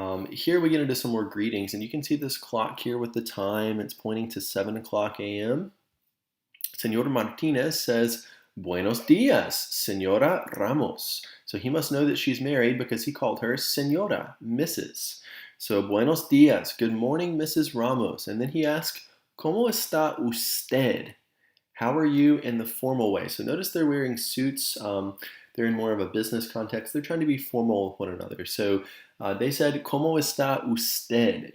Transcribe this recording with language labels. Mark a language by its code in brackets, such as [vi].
[en] Here we get into some more greetings, and you can see this clock here with the time. It's pointing to 7 o'clock a.m. Senor Martinez says, [es] buenos dias, Senora Ramos. [en] So he must know that she's married because he called her Senora, Mrs. So [es] buenos dias, [en] good morning, Mrs. Ramos. And then he asks, [es] ¿Cómo está usted? [en] How are you in the formal way? So notice they're wearing suits. They're in more of a business context. They're trying to be formal with one another. So they said, [es] ¿Cómo está usted?